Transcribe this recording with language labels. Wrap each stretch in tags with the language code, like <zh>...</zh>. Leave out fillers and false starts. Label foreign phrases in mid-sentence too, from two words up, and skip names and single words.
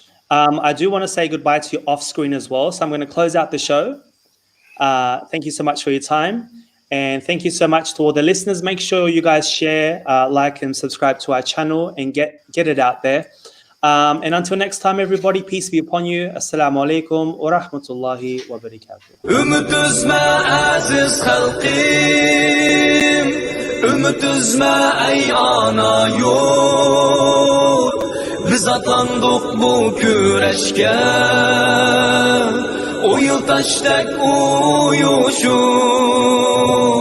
<en>I do want to say goodbye to you off screen as well, so I'm going to close out the show. Thank you so much for your time, and thank you so much to all the listeners. Make sure you guys share, like, and subscribe to our channel, and get it out there. And until next time, everybody, peace be upon you.</en> <ar>السلام عليكم و رحمة الله و بركاته.</ar> <crh>Ümit üzme aziz halkım, ümit üzme ey ana yurt. Biz atlandık bu güreşke, o yıl taştek uyuşup.</crh>